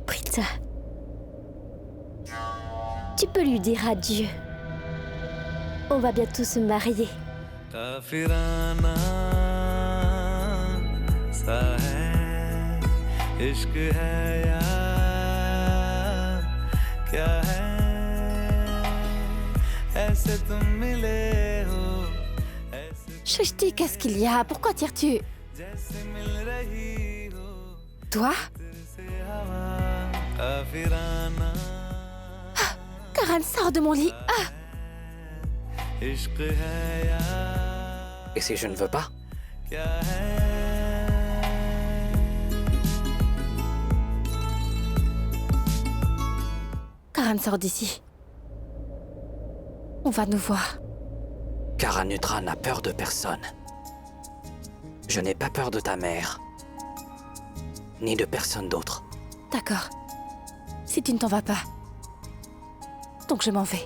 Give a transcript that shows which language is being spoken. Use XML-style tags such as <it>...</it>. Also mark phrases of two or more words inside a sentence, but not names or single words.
<fr>Écoute. Tu peux lui dire adieu. On va bientôt se marier.</fr> <hi>काफिराना सा है इश्क है या क्या है ऐसे तुम मिले हो ऐसे</hi> <fr>Shrishti, qu'est-ce qu'il y a? Pourquoi tires-tu?</fr> <hi>जैसे मिल रही हो</hi> <fr>Toi?</fr> <hi>से हवा काफिराना</hi> <fr>Karan, sors de mon lit. Ah!</fr> <hi>इश्क है या</hi> <fr>Et si je ne veux pas?</fr> <hi>क्या है</hi> <fr>Karan, sors d'ici. On va nous voir. Karanudra n'a peur de personne. Je n'ai pas peur de ta mère. Ni de personne d'autre. D'accord. Si tu ne t'en vas pas. Donc je m'en vais.</fr>